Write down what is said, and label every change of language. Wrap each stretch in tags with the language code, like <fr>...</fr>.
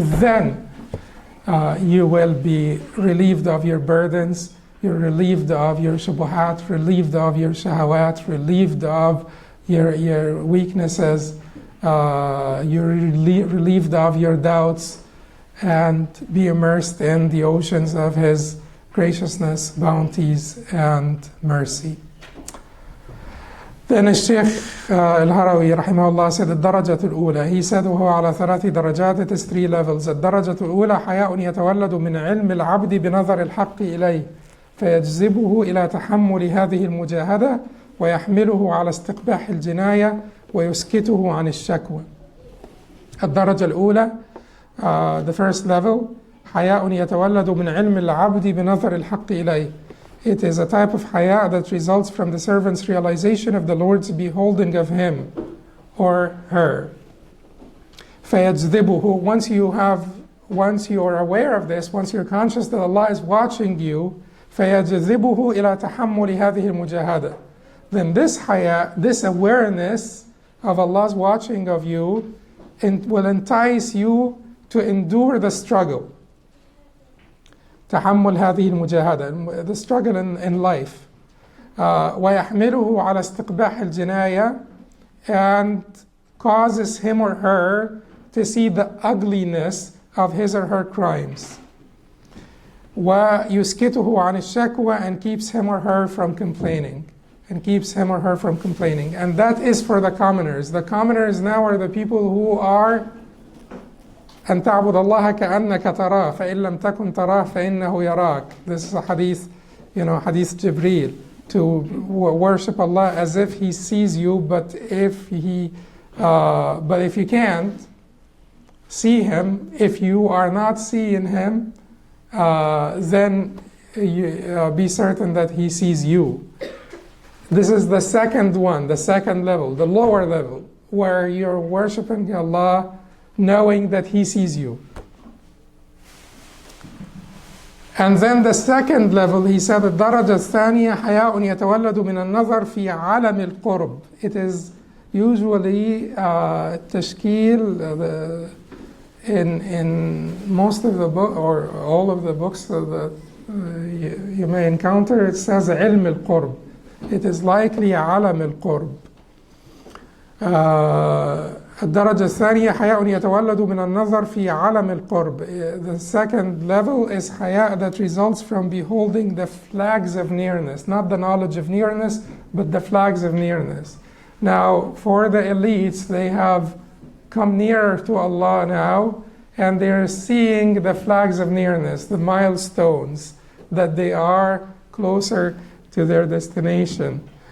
<en>Then you will be relieved of your burdens, you're relieved of your shubuhat, relieved of your shahawat, relieved of your weaknesses, you're relieved of your doubts, and be immersed in the oceans of his graciousness, bounties, and mercy. Then Sheikh al-Harawi rahimahullah said</en> <ar>الدرجة الأولى.</ar> <en>He said</en> <ar>وهو على 3 درجات,</ar> <en>it is 3 levels.</en> <ar>الدرجة الأولى حياء يتولد من علم العبد بنظر الحق إليه فيجذبه إلى تحمل هذه المجاهدة ويحمله على استقباح الجناية ويسكته عن الشكوى. الدرجة الأولى,</ar> <en>the first level,</en> <ar>حياء يتولد من علم العبد بنظر الحق إليه.</ar> <en>It is a type of haya that results from the servant's realization of the Lord's beholding of him or her.</en> <ar>فَيَجْذِبُهُ,</ar> <en>once you are aware of this, once you're conscious that Allah is watching you,</en> <ar>فَيَجْذِبُهُ إِلَى تَحَمُّلِ هَذِهِ الْمُجَاهَدَةِ.</ar> <en>Then this haya, this awareness of Allah's watching of you, will entice you to endure the struggle.</en> <ar>تحمل هذه المجاهدة,</ar> <en>the struggle in life.</en> <ar>ويحمله على استقباح الجناية,</ar> <en>and causes him or her to see the ugliness of his or her crimes.</en> <ar>ويسكته عن الشكوى,</ar> <en>and keeps him or her from complaining. And that is for the commoners. The commoners now are the people who are</en> <ar>أن تعبد الله كأنك تراه فإن لم تكن تراه فإنه يراك.</ar> <en>This is a hadith, hadith Jibreel, to worship Allah as if He sees you, but if you can't see Him, if you are not seeing Him, then be certain that He sees you. This is the second one, the second level, the lower level, where you're worshiping Allah knowing that He sees you. And then the second level, he said,</en> <ar>الدرجة الثانية حياء يتولد من النظر في عالم القرب.</ar> <en>It is usually تشكيل in most of the book, or all of the books that you may encounter, it says</en> <ar>علم القرب.</ar> <en>It is likely</en> <ar>عالم القرب. الدرجة الثانية حياء يتولد من النظر في عالم القرب.</ar> <en>The second level is حياء that results from beholding the flags of nearness, not the knowledge of nearness, but the flags of nearness. Now, for the elites, they have come nearer to Allah now, and they're seeing the flags of nearness, the milestones, that they are closer to their destination.</en>